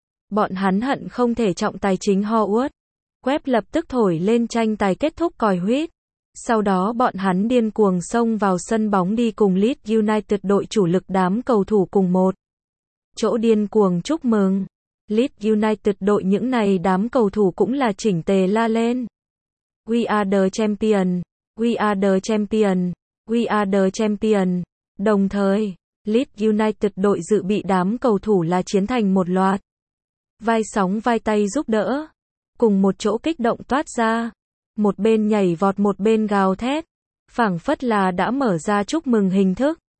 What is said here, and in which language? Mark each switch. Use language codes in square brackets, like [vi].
[vi] Bọn hắn hận không thể trọng tài chính Howard Webb lập tức thổi lên tranh tài kết thúc còi huýt. Sau đó bọn hắn điên cuồng xông vào sân bóng đi cùng Leeds United đội chủ lực đám cầu thủ cùng một chỗ điên cuồng chúc mừng. Leeds United đội những này đám cầu thủ cũng là chỉnh tề la lên. [en] We are the champion, we are the champion, we are the champion. [vi] Đồng thời, Leeds United đội dự bị đám cầu thủ là chiến thành một loạt. Vai sóng vai tay giúp đỡ, cùng một chỗ kích động toát ra. Một bên nhảy vọt một bên gào thét, phảng phất là đã mở ra chúc mừng hình thức.